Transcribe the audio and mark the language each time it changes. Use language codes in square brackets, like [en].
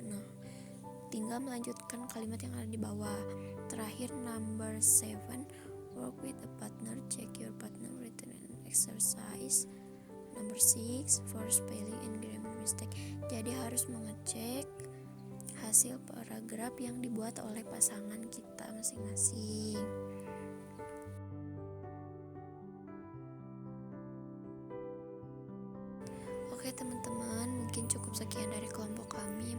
[id] Nah, tinggal melanjutkan kalimat yang ada di bawah. [en] Terakhir number 7, work with a partner, check your partner written exercise. Number 6, for spelling and grammar mistake. [id] Jadi harus mengecek hasil paragraf yang dibuat oleh pasangan kita masing-masing. Oke teman-teman, mungkin cukup sekian dari kelompok kami.